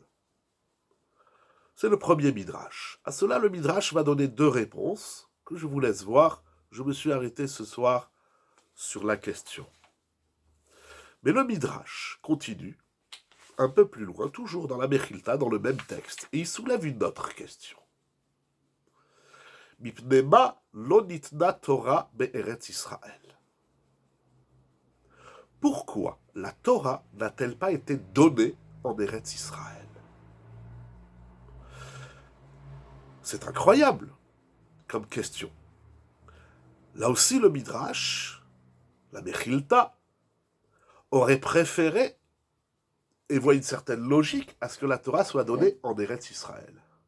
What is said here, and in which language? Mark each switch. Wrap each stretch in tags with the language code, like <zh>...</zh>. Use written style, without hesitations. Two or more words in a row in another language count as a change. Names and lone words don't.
<fr>C'est le premier Midrash. À cela, le Midrash va donner deux réponses que je vous laisse voir. Je me suis arrêté ce soir sur la question. Mais le Midrash continue un peu plus loin, toujours dans la Mechilta, dans le même texte, et il soulève une autre question.</fr> <he>מפני מה לא ניתנה תורה בארץ ישראל.</he> <fr>Pourquoi la Torah n'a-t-elle pas été donnée en Eretz Israël? C'est incroyable comme question. Là aussi, le Midrash, la Mechilta, aurait préféré et voit une certaine logique à ce que la Torah soit donnée en Eretz Israël.</fr>